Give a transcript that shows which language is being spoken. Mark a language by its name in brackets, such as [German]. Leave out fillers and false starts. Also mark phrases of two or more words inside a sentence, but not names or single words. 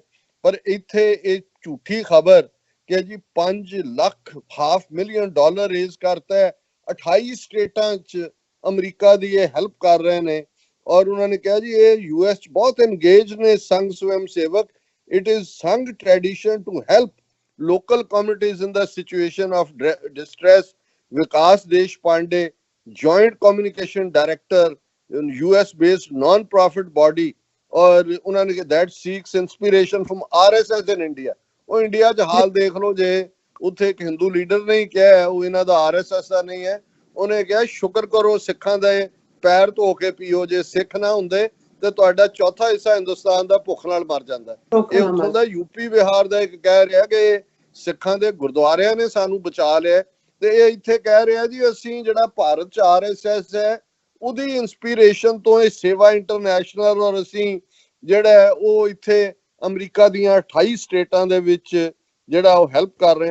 [Punjabi] ਪਰ ਇੱਥੇ ਇਹ ਝੂਠੀ ਖਬਰ ਕਿ ਜੀ 5 ਲੱਖ $500,000 ਰੇਜ਼ ਕਰਤਾ ਹੈ, 28 ਸਟੇਟਾਂ 'ਚ ਅਮਰੀਕਾ ਦੀ ਇਹ ਹੈਲਪ ਕਰ ਰਹੇ ਨੇ। ਔਰ ਉਹਨਾਂ ਨੇ ਕਿਹਾ ਜੀ ਇਹ US 'ਚ ਬਹੁਤ ਇੰਗੇਜ ਨੇ ਸੰਘ ਸਵੈਮ ਸੇਵਕ। [English] It is Sangh tradition to help local communities in the situation of distress. Vikas Deshpande, joint communication director in US based non-profit body, [Hindi] और उन्होंने [English] that seeks inspiration from RSS in India। [Punjabi] ਉਹ ਇੰਡੀਆ 'ਚ ਹਾਲ ਦੇਖ ਲਓ, ਜੇ ਉੱਥੇ ਇੱਕ ਹਿੰਦੂ ਲੀਡਰ ਨੇ ਕਿਹਾ ਉਹ ਇਹਨਾਂ ਦਾ RSS ਦਾ ਨਹੀਂ ਹੈ, ਉਹਨੇ ਕਿਹਾ ਸ਼ੁਕਰ ਕਰੋ ਸਿੱਖਾਂ ਦੇ ਪੈਰ ਧੋ ਕੇ ਪੀਓ, ਜੇ ਸਿੱਖ ਨਾ ਹੁੰਦੇ ਤੇ ਤੁਹਾਡਾ ਚੌਥਾ ਹਿੱਸਾ ਹਿੰਦੁਸਤਾਨ ਦਾ ਭੁੱਖ ਨਾਲ ਮਰ ਜਾਂਦਾ। ਇਹ ਉੱਥੋਂ ਦਾ ਯੂਪੀ ਬਿਹਾਰ ਦਾ ਇੱਕ ਕਹਿ ਰਿਹਾ ਕਿ ਸਿੱਖਾਂ ਦੇ ਗੁਰਦੁਆਰਿਆਂ ਨੇ ਸਾਨੂੰ ਬਚਾ ਲਿਆ, ਤੇ ਇਹ ਇੱਥੇ ਕਹਿ ਰਿਹਾ ਜੀ ਅਸੀਂ ਜਿਹੜਾ ਭਾਰਤ 'ਚ RSS ਹੈ ਉਹਦੀ ਇੰਸਪੀਰੇਸ਼ਨ ਤੋਂ ਇਹ ਸੇਵਾ ਇੰਟਰਨੈਸ਼ਨਲ, ਔਰ ਅਸੀਂ ਜਿਹੜਾ ਉਹ ਇੱਥੇ ਅਮਰੀਕਾ ਦੀਆਂ 28 ਸਟੇਟਾਂ ਦੇ ਵਿੱਚ ਜਿਹੜਾ ਉਹ ਹੈਲਪ ਕਰ ਰਹੇ ਹਾਂ।